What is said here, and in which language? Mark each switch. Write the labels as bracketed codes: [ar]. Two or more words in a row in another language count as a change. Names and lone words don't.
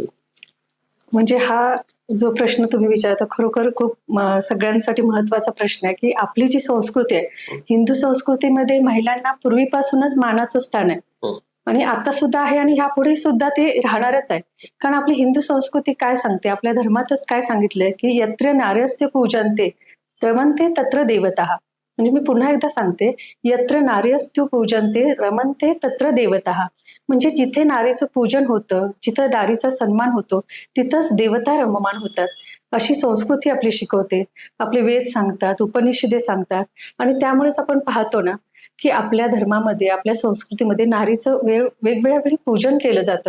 [mr] म्हणजे हा जो प्रश्न तुम्ही विचारता खरोखर खूप सगळ्यांसाठी महत्वाचा प्रश्न आहे की आपली जी संस्कृती आहे, हिंदू संस्कृतीमध्ये महिलांना पूर्वीपासूनच मानाचं स्थान आहे आणि आता सुद्धा आहे आणि ह्यापुढे सुद्धा ते राहणारच आहे. कारण आपली हिंदू संस्कृती काय सांगते, आपल्या धर्मातच काय सांगितलंय की [sa] यत्र नार्यस्ते पूजन्ते रमन्ते तत्र देवतः. [mr] म्हणजे मी पुन्हा एकदा सांगते, [sa] यत्र नार्यस्तु पूजन्ते रमन्ते तत्र देवतः. [mr] म्हणजे जिथे नारीचं पूजन होतं, जिथं नारीचा सन्मान होतो, तिथंच देवता रममाण होतात. अशी संस्कृती आपली शिकवते, आपले वेद सांगतात, उपनिषदे सांगतात. आणि त्यामुळेच आपण पाहतो ना की आपल्या धर्मामध्ये, आपल्या संस्कृतीमध्ये नारीचं वेगवेगळ्या वेळी पूजन केलं जातं.